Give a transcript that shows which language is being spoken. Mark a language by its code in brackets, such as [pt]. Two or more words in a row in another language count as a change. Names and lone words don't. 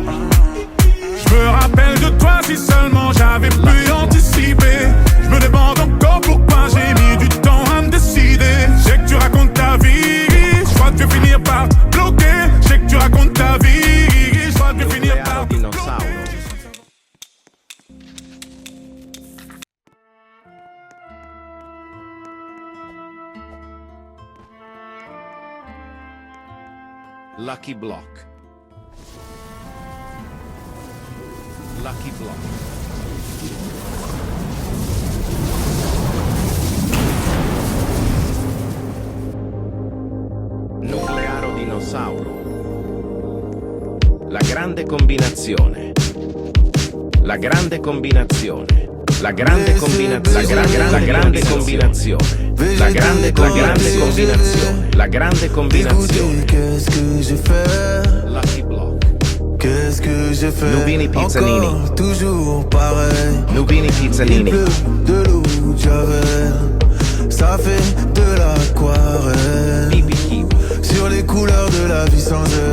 [fr] Je me rappelle de toi si seulement j'avais pu anticiper. Je me demande encore pourquoi j'ai mis du temps à me décider. Je sais que tu racontes ta vie, je crois que tu vas finir par te bloquer. Je sais que tu racontes ta vie, je crois que tu vas finir par te bloquer. [en] Lucky block. Lucky block. [it] Nuclearo dinosauro. La grande combinazione. La grande combinazione. La grande combinazione. La grande combinazione. La grande combinazione. La grande combinazione. [fr] Qu'est-ce que j'ai fait? [en] Lucky block. [fr] Qu'est-ce que j'ai fait? Nubini Pizzanini. Encore, toujours pareil. Nubini Il Pizzanini. pleut de l'eau de Javel. Ça fait de l'aquarelle. Pipi Kiwi. Sur les couleurs de la vie sans elle.